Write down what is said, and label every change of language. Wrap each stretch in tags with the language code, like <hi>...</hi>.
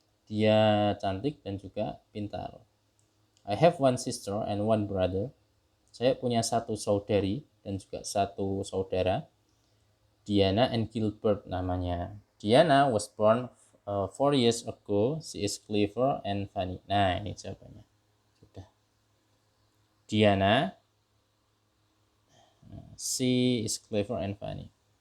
<id>Dia cantik dan juga pintar.</id> <en>I have one sister and one brother.</en> <id>Saya punya satu saudari dan juga satu saudara. Diana and Gilbert namanya.</id> <en>Diana was born 4 years ago. She is clever and funny.</en> <id>Nah, ini jawabannya. Sudah.</id> <en>Diana, she is clever and funny.</en>